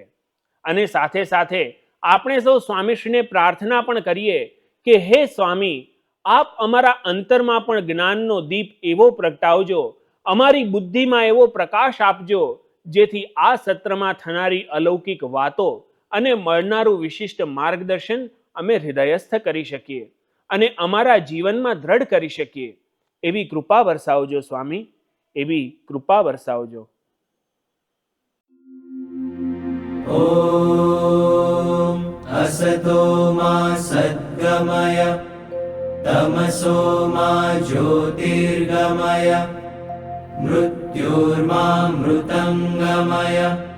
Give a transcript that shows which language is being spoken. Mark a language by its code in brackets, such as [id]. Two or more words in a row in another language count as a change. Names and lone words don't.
[gu] અને સાથે સાથે આપણે સૌ સ્વામીશ્રીને પ્રાર્થના પણ કરીએ કે હે સ્વામી, આપ અમારા અંતરમાં પણ જ્ઞાનનો દીપ એવો પ્રગટાવજો, અમારી બુદ્ધિમાં એવો પ્રકાશ આપજો, જેથી આ સત્રમાં થનારી અલૌકિક વાતો અને મળનારું વિશિષ્ટ માર્ગદર્શન અમે હૃદયસ્થ કરી શકીએ અને અમારા જીવનમાં દ્રઢ કરી શકીએ. એવી કૃપા વરસાવજો સ્વામી, એવી કૃપા વરસાવજો. [sa] ॐ असतो मा सद्गमय तमसो मा ज्योतिर्गमय मृत्युर्मामृतङ्गमय.